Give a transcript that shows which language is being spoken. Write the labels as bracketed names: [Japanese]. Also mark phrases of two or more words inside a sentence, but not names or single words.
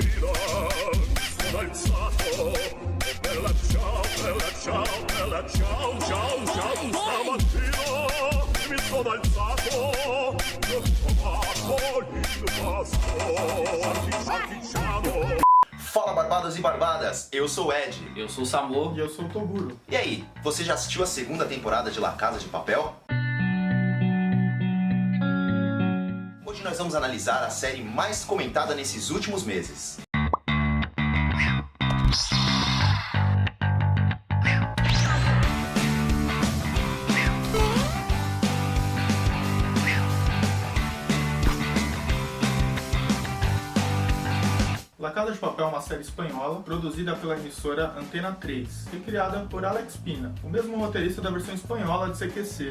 [Italian] Sono alzato, oh bella ciao, stamattina mi sono alzato, ho trovato l'impasto, parmigiano. [Portuguese] Fala barbados e barbadas, eu sou o Ed. Eu sou o Samu. E eu sou o Toguro. E aí, você já assistiu a segunda temporada de La Casa de Papel? Hoje nós vamos analisar a série mais comentada nesses últimos meses. La Casa de Papel é uma série espanhola produzida pela emissora Antena 3 e criada por Alex Pina, o mesmo roteirista da versão espanhola de CQC.